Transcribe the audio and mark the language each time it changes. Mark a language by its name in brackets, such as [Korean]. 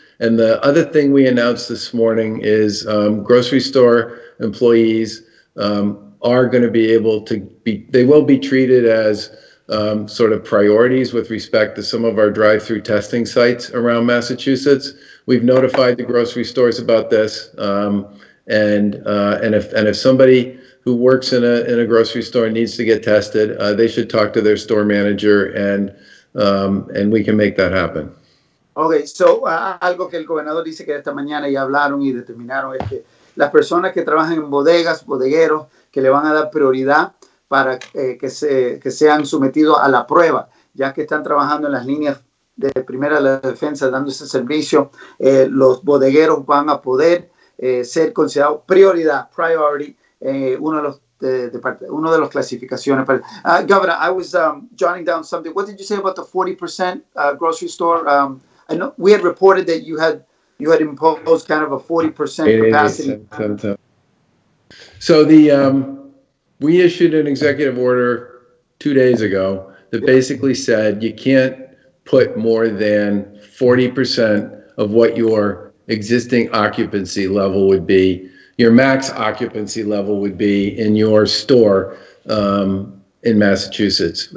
[English] And the other thing we announced this morning is grocery store employees are going to be able to they will be treated as sort of priorities with respect to some of our drive-through testing sites around Massachusetts. We've notified the grocery stores about this. And if somebody who works in a grocery store needs to get tested, they should talk to their store manager, and we can make that happen. [Spanish] Okay, so algo que el gobernador dice que esta mañana ya hablaron y determinaron es que las personas que trabajan en bodegas, bodegueros, que le van a dar prioridad para que sean sometidos a la prueba, ya que están trabajando en las líneas de primera de defensa dando ese servicio, los bodegueros van a poder ser considerados prioridad, priority, uno de los clasificaciones. [English] Governor, I was jotting down something. What did you say about the 40% grocery store? I know we had reported that you had imposed kind of a 40% capacity. So we issued an executive order 2 days ago that basically said you can't put more than 40% of what your existing occupancy level would be, your max occupancy level would be in your store in Massachusetts.